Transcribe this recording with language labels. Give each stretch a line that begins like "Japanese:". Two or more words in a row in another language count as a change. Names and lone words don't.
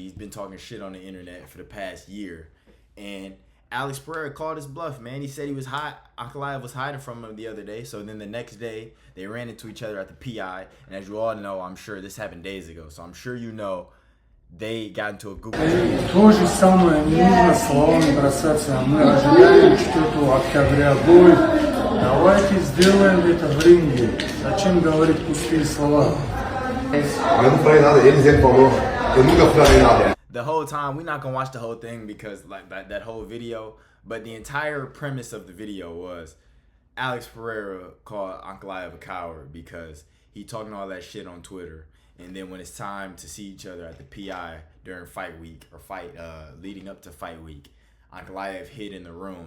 English: He's been talking shit on the internet for the past year. And Alex Pereira called his bluff, man. He said he was Ankalaev was hiding from him the other day. So then the next day, they ran into each other at the PI. And as you all know, I'm sure this happened days ago. So I'm sure you know, they got into a Google.
Russian: То же самое, не нужно словами бросаться. Мы ожидаем что-то октября будет. Давайте сделаем это в ринге. Зачем говорить пустые слова?
Portuguese: Eu não falei nada, ele sempre falou. Eu nunca falei nada.
English: The whole time, we're not gonna watch the whole thing because like that whole video, but the entire premise of the video was Alex Pereira called Ankalaev a coward because he talking all that shit on Twitter, and then when it's time to see each other at the PI during fight week or leading up to fight week, Ankalaev hid in the room.